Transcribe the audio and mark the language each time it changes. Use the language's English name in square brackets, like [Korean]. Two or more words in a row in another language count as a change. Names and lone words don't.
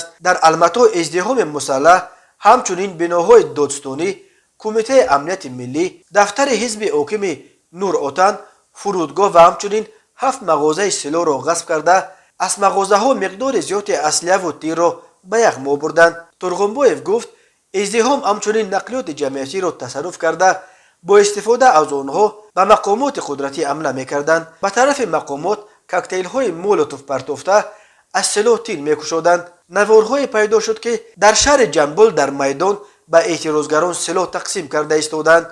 [Tajik] дар Алмато издиҳоми мусаллаҳ, ҳамчунин биноҳои додстонӣ, Кумитаи амнияти миллӣ, дафтари ҳизби ҳокими Нуротан, фурудгоҳ ва ҳамчунин 7 мағозаи силоҳро ғасб карда, аз мағозаҳо миқдори зиёди аслиҳаву тирро ба яғма бурданд. Турғунбоев гуфт, издиҳом ҳамчунин нақлиёти ҷамъиятиро тасарруф карда бо истифода аз онҳо ба мақомоти қудратӣ ҳамла мекарданд. ба тарафи мақомот коктейлҳои Молотов партофта аз силоҳ тир мекашиданд. наворҳое пайдо шуд ки дар шаҳри Ҷанбул дар майдон ба эътирозгарон силоҳ тақсим карда истоданд.